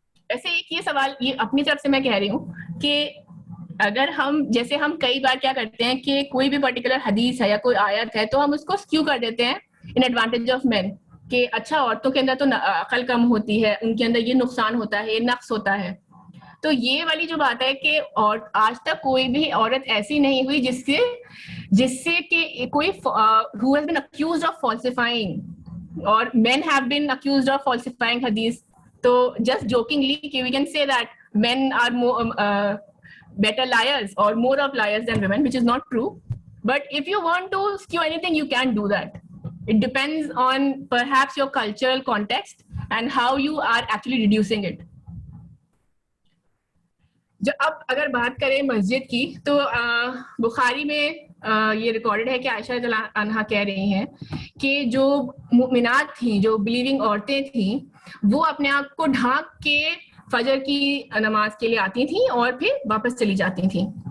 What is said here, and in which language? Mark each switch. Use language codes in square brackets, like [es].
[ur] ایسے ایک یہ سوال یہ اپنی طرف سے میں کہہ رہی ہوں کہ اگر ہم جیسے ہم کئی بار کیا کرتے ہیں کہ کوئی بھی پرٹیکولر حدیث ہے یا کوئی آیت ہے تو ہم اس کو سکیو کر دیتے ہیں [en] in advantage of men, [ur] کہ اچھا عورتوں کے اندر تو عقل کم ہوتی ہے, ان کے اندر یہ نقصان ہوتا ہے, یہ نقص ہوتا ہے. تو یہ والی جو بات ہے کہ آج تک کوئی بھی عورت ایسی نہیں ہوئی جس سے کہ کوئی [en] who has been accused of falsifying or men have been accused of falsifying hadith. [ur] تو [en] just jokingly we can say that men are more better liars or more of liars than women, which is not true. But if you want to skew anything, you can do that. It depends on perhaps your cultural context and how you are actually reducing it. [ur] جو اب اگر بات کریں مسجد کی تو بخاری میں یہ recorded ہے کہ عائشہ رضی اللہ عنہا کہہ رہی ہیں کہ جو مؤمنات تھیں, جو بلیونگ عورتیں تھیں, وہ اپنے آپ کو ڈھانک کے فجر کی نماز کے لیے آتی تھیں اور پھر واپس چلی جاتی تھیں.